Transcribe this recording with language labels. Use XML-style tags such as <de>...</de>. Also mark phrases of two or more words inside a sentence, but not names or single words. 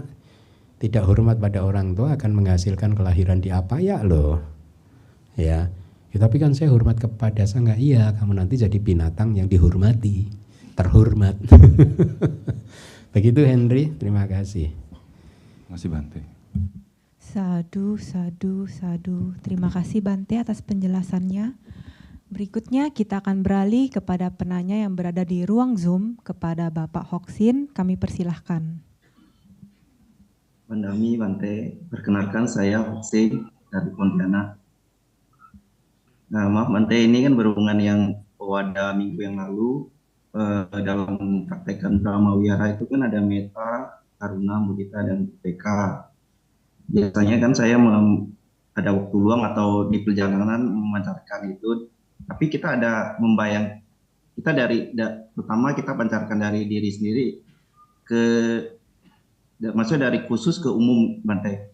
<id>Tidak hormat pada orang tua akan menghasilkan kelahiran di apaya loh. Ya, tapi kan saya hormat kepada sangga. Iya, kamu nanti jadi binatang yang dihormati, terhormat. Begitu Henry, terima kasih. Terima kasih Bante.</id> <pi>Sadu, sadu, sadu.</pi> <id>Terima kasih Bante atas penjelasannya. Berikutnya kita akan beralih kepada penanya yang berada di ruang Zoom, kepada Bapak Hoksin, kami persilahkan.</id> <pi>Wandami, Bante,</pi> <id>perkenalkan saya Hoksin dari Pontianak. Nah, maaf Bante, ini kan berhubungan yang pada minggu yang lalu dalam praktekan</id> <pi>Brahma Wihara</pi> <id>itu kan ada meta, karuna, mudita, dan PK. Biasanya kan saya ada waktu luang atau di perjalanan memancarkan itu. Tapi kita ada membayang, kita pertama kita pancarkan dari diri sendiri maksudnya dari khusus ke umum Bante.</id>